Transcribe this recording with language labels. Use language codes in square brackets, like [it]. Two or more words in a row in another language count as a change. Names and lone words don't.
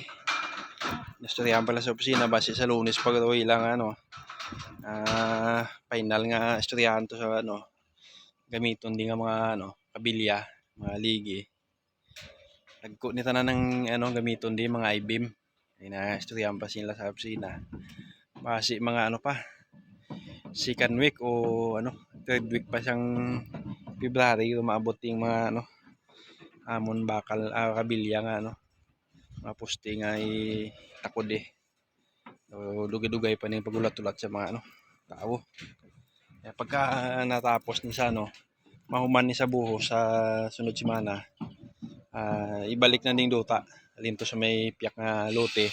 [hil] Nastoryahan pala sa opisina base sa Lunes pag ilang ano, final nga istoryahan to sa ano, gamiton din nga mga ano, kabilya, mga ligi. Nagko ni tanan ng ano, gamiton din mga I-beam. Ay na istoryahan pa sila sa opisina. Base mga ano pa, [en] second week [hil] o ano, [en] third week [hil] pa siyang February maabot yung mga ano, amon bakal kabilya nga ano, mga poste nga takod so, dugay-dugay pa ning pagulat-ulat sa mga ano, tao. Kaya pagka natapos ni sa ano, mahuman ni sa buho sa sunod semana, ibalik na ning duta alin to sa may piyak nga lote.